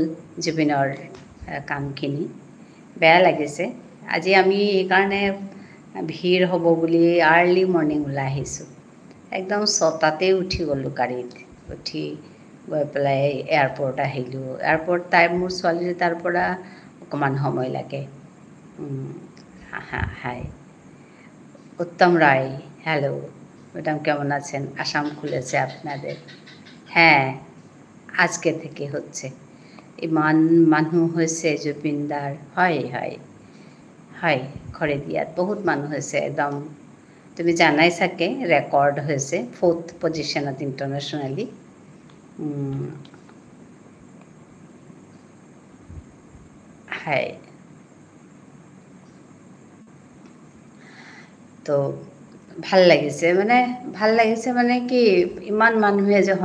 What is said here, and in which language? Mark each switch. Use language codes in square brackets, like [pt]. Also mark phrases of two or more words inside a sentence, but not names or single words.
[as] জুবিনৰ কামখিনি বেয়া লাগিছে আজি আমি এইকাৰণে ভিৰ হ'ব বুলি [en] early morning [as] ওলাই আহিছোঁ একদম 6টাতেই উঠি গ'লোঁ গাড়ীত উঠি গৈ পেলাই এয়াৰপৰ্ট আহিলোঁ এয়াৰপৰ্ট মোৰ ছোৱালীৰ তাৰ পৰা অকণমান সময় লাগে [bn] হাই উত্তম রায় হ্যালো ম্যাডাম কেমন আছেন আসাম খুলেছে আপনাদের হ্যাঁ আজকে থেকে হচ্ছে [as] ইমান মানুহ হৈছে জুবিনদাৰ হয় হয় হয় খৰিদিয়াত বহুত মানুহ হৈছে একদম তুমি জানাই চাগে ৰেকৰ্ড হৈছে 4th পজিশ্যনত ইণ্টাৰনেশ্যনেলি হয় তো ভাল লাগিছে মানে কি ইমান মানুহে যে